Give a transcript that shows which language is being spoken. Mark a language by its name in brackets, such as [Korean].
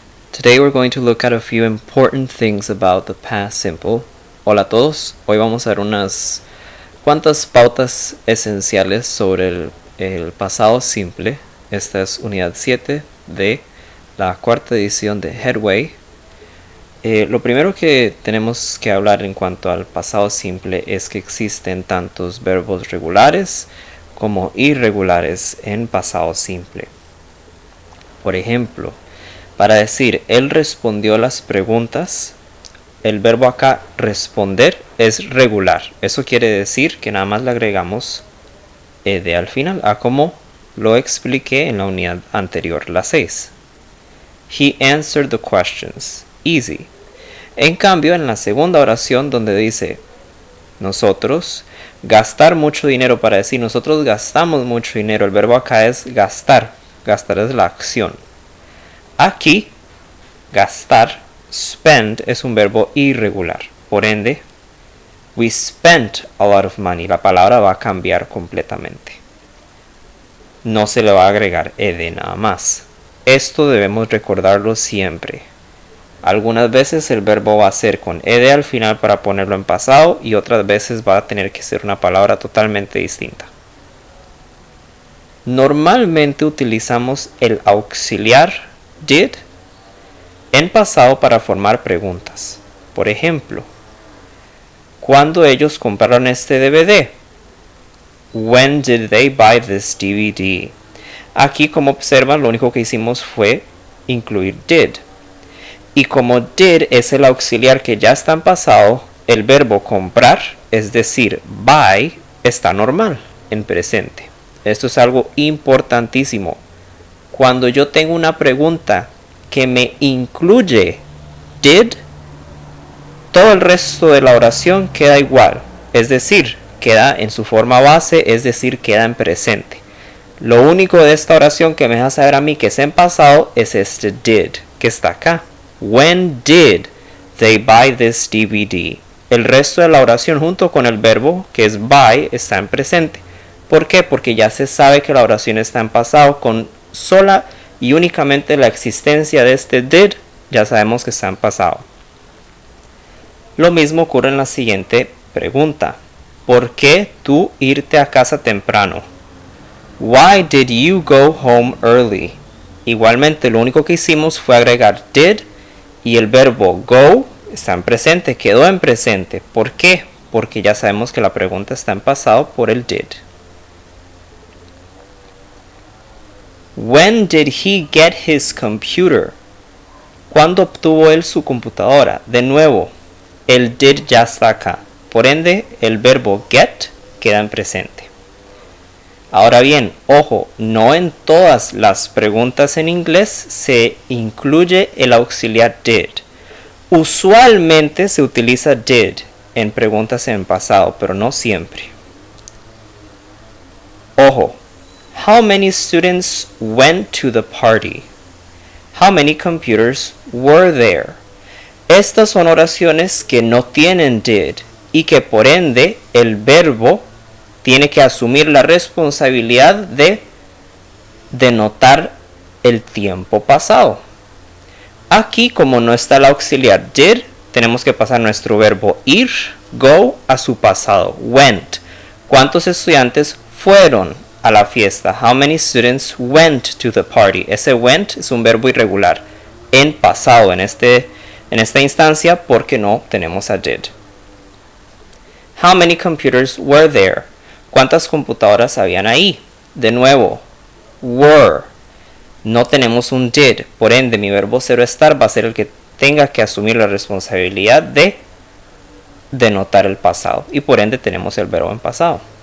[English] Today we're going to look at a few important things about the past simple. [Spanish] Hola a todos. Hoy vamos a ver unas cuantas pautas esenciales sobre el pasado simple. Esta es unidad 7 de la cuarta edición de Headway. Lo primero que tenemos que hablar en cuanto al pasado simple es que existen tantos verbos regulares como irregulares en pasado simple. Por ejemplo, para decir él respondió las preguntas, el verbo acá responder es regular. Eso quiere decir que nada más le agregamos ed al final, a como lo expliqué en la unidad anterior, la 6. [English] He answered the questions. Easy. [Spanish] En cambio, en la segunda oración donde dice nosotros, gastar mucho dinero, para decir nosotros gastamos mucho dinero, el verbo acá es gastar. Gastar es la acción. Aquí, gastar, spend, es un verbo irregular. Por ende, [English] we spent a lot of money. [Spanish] La palabra va a cambiar completamente. No se le va a agregar ed nada más. Esto debemos recordarlo siempre. Algunas veces el verbo va a ser con ed al final para ponerlo en pasado y otras veces va a tener que ser una palabra totalmente distinta. Normalmente utilizamos el auxiliar did en pasado para formar preguntas. Por ejemplo, ¿cuándo ellos compraron este DVD? [English] When did they buy this DVD? [Spanish] Aquí, como observan, lo único que hicimos fue incluir did. Y como did es el auxiliar que ya está en pasado, el verbo comprar, es decir, buy, está normal, en presente. Esto es algo importantísimo. Cuando yo tengo una pregunta que me incluye did, todo el resto de la oración queda igual. Es decir, queda en su forma base, es decir, queda en presente. Lo único de esta oración que me deja saber a mí que es en pasado es este did, que está acá. [English] When did they buy this DVD? [Spanish] El resto de la oración junto con el verbo, que es buy, está en presente. ¿Por qué? Porque ya se sabe que la oración está en pasado. Con sola y únicamente la existencia de este did, ya sabemos que está en pasado. Lo mismo ocurre en la siguiente pregunta. ¿Por qué tú irte a casa temprano? [English] Why did you go home early? [Spanish] Igualmente, lo único que hicimos fue agregar did y el verbo go está en presente, quedó en presente. ¿Por qué? Porque ya sabemos que la pregunta está en pasado por el did. [English] When did he get his computer? [Spanish] ¿Cuándo obtuvo él su computadora? De nuevo, el did ya está acá. Por ende, el verbo get queda en presente. Ahora bien, ojo, no en todas las preguntas en inglés se incluye el auxiliar did. Usualmente se utiliza did en preguntas en pasado, pero no siempre. Ojo. [English] How many students went to the party? How many computers were there? [Spanish] Estas son oraciones que no tienen did y que por ende el verbo tiene que asumir la responsabilidad de denotar el tiempo pasado. Aquí, como no está el auxiliar did, tenemos que pasar nuestro verbo ir, go, a su pasado, went. ¿Cuántos estudiantes fueron a la fiesta? [English] How many students went to the party? [Spanish] Ese went es un verbo irregular en pasado en esta instancia porque no tenemos a did. [English] How many computers were there? [Spanish] ¿Cuántas computadoras habían ahí? De nuevo, were. No tenemos un did, por ende mi verbo ser o estar va a ser el que tenga que asumir la responsabilidad de denotar el pasado y por ende tenemos el verbo en pasado.